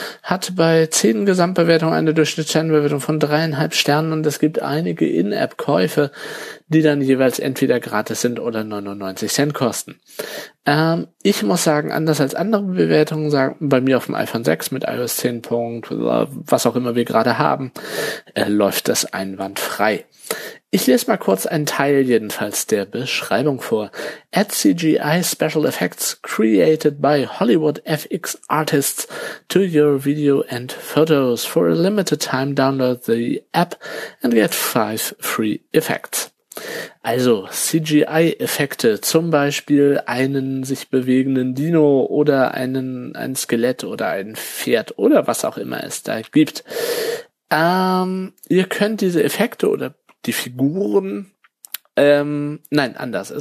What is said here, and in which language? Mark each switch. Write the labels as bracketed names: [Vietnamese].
[German] Hat bei 10 Gesamtbewertungen eine Durchschnittsternbewertung von 3,5 Sternen und es gibt einige In-App-Käufe, die dann jeweils entweder gratis sind oder 99 Cent kosten. Ich muss sagen, anders als andere Bewertungen sagen, bei mir auf dem iPhone 6 mit iOS 10. was auch immer wir gerade haben, läuft das einwandfrei. Ich lese mal kurz einen Teil jedenfalls der Beschreibung vor. [English] Add CGI Special Effects created by Hollywood FX Artists to your video and photos. For a limited time, download the app and get 5 free effects. [German] Also CGI-Effekte, zum Beispiel einen sich bewegenden Dino oder ein Skelett oder ein Pferd oder was auch immer es da gibt. Ihr könnt diese Effekte oder die Figuren, anders.